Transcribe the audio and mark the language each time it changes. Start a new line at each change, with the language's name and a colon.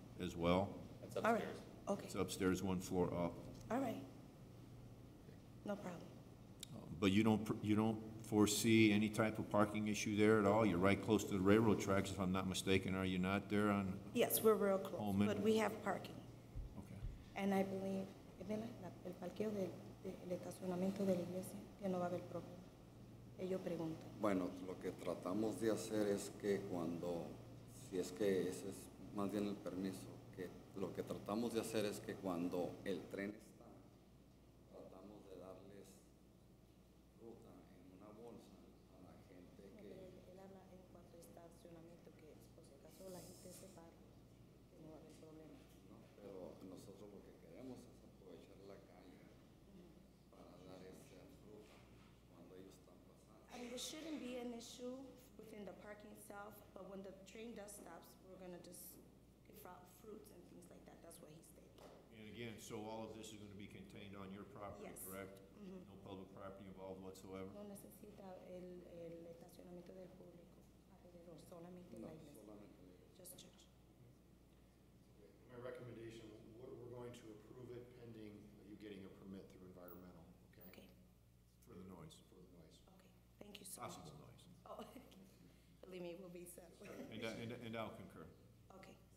English: as well. That's all right, upstairs. okay, It's upstairs, one floor up. all right. No problem. But you don't foresee any type of parking issue there at all? You're right close to the railroad tracks, if I'm not mistaken, are you not there on? Yes, we're real close, Holman. but we have parking. Okay. And I believe,
Spanish: el parqueo del estacionamiento de la iglesia, que no va a haber problema. Ellos preguntan. Bueno, lo que tratamos de hacer es que cuando, si es que ese es más bien el permiso, que lo que tratamos de hacer es que cuando el tren está, tratamos de darles ruta en una bolsa a la gente que... Él habla en cuanto a estacionamiento, que por si acaso la gente se para, que no va a haber problema. ¿no? Pero nosotros lo que queremos es aprovechar la calle para dar esa ruta cuando ellos están pasando.
English: I mean, there shouldn't be an issue within the parking itself, but when the train does stops, we're gonna just give out fruits and things like that. That's what he stated. And again, so all of this is gonna be contained on your property, Yes. correct? No public property involved whatsoever?
Spanish: No necesita el estacionamiento del público alrededor, solamente la iglesia.
English: Just church. My recommendation, we're going to approve it pending you getting a permit through environmental, okay? Okay, For the noise, For the noise. okay. Thank you so much. possible noise. Oh, believe me, it will be settled. And I'll concur. Okay.